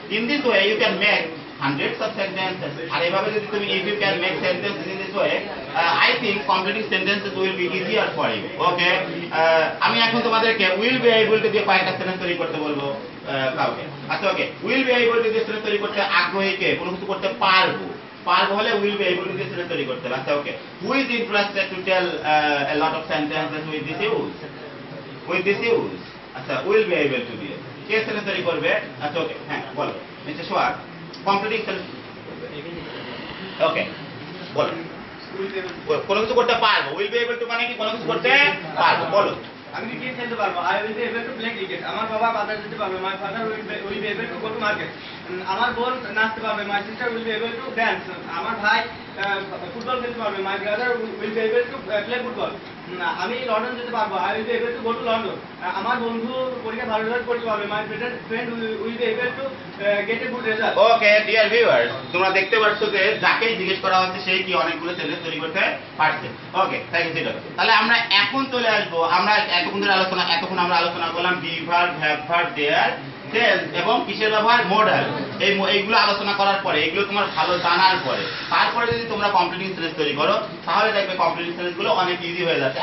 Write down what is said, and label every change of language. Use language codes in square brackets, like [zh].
[en] In this way you can make hundreds of sentences. [bn] আর এভাবে যদি তুমি [en] if you can make sentences in this way, I think completing sentences will be easier for you. [bn] Okay, আমি এখন তোমাদেরকে [en] will be able to [bn] দিয়ে কয়েকটা sentence তৈরি করতে বলবো কাউকে। আচ্ছা ওকে, [en] will be able to [bn] দিয়ে সেন্টেন্স তৈরি করতে আগ্রহী কে, কোনো কিছু করতে পারবো হলে will be able to দিয়ে সেন্টেন্স তৈরি করতে হবে। [en] আচ্ছা okay, who is interested to tell a lot of sentences with this use? [bn] আচ্ছা [en] will be able to [bn] দিয়ে কে সেন্টেন্স তৈরি করবে? আচ্ছা ওকে, হ্যাঁ বলো মিস্টার সোহাগ, কমপ্লিটিং সেন্টেন্স। ওকে বলো, কোনো কিছু করতে পারবো, [en] will be able to [bn] মানে কি কোনো কিছু করতে পারবো, বলো। আমি ক্রিকেট খেলতে পারবো, [en] I will be able to play cricket. [bn] আমার বাবা বাজার যেতে পারবে, [en] my father will be able to go to market. [bn] আমার বোন নাচতে পারবে, [en] my sister will be able to dance. [bn] আমার ভাই ফুটবল খেলতে পারবে, [en] my brother will be able to play football. [bn] আমি লন্ডন যেতে পারবো, [en] I will be able to go to London. [bn] আমার বন্ধু পরীক্ষা ভালো রেজাল্ট করতে পারবে, [en] my friend will be able to get a good result. [bn] Okay dear viewers, তোমরা দেখতে পাচ্ছ যে যাকেই জিজ্ঞেস করা হচ্ছে সেই কি অনেকগুলো সেন্টেন্স তৈরি করতে পারছে। Okay thank you. তাহলে আমরা এখন চলে আসবো, আমরা এতক্ষণ আমরা আলোচনা করলাম be verb, have verb, there, tense এবং কিসের ব্যবহার, মডাল। এইগুলো আলোচনা করার পরে, এগুলো তোমার ভালো জানার পরে, তারপরে যদি তোমরা কমপ্লিটিং সেন্টেন্স তৈরি করো তাহলে দেখবে কমপ্লিটিং সেন্টেন্স গুলো অনেক ইজি হয়ে যাচ্ছে।